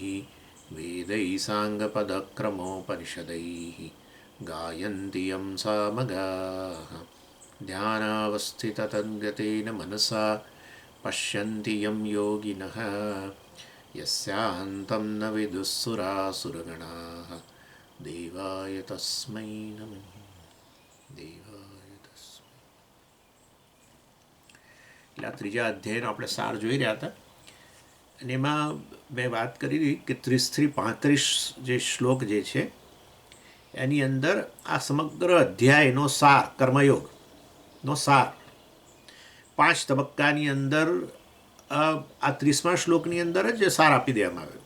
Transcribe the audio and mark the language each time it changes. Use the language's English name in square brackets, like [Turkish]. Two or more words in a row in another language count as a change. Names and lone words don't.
[Sanskrit] वेदैः साङ्गपदक्रमोपनिषदैः गायन्ति यं सामगाः ध्यानावस्थिततद्गतेन मनसा पश्यन्ति यं योगिनः यस्यान्तं न विदुःसुरासुरगणाः देवाय तस्मै नमः देवाय तस्मै। [Gujarati] એટલે ત્રીજા અધ્યાયનો આપણે સાર જોઈ રહ્યા હતા અને એમાં મેં વાત કરી હતી કે 30 થી 35 જે શ્લોક જે છે એની અંદર આ સમગ્ર અધ્યાયનો સાર કર્મયોગનો સાર 5 તબક્કાની અંદર આ 30મા શ્લોકની અંદર જ સાર આપી દેવામાં આવ્યો।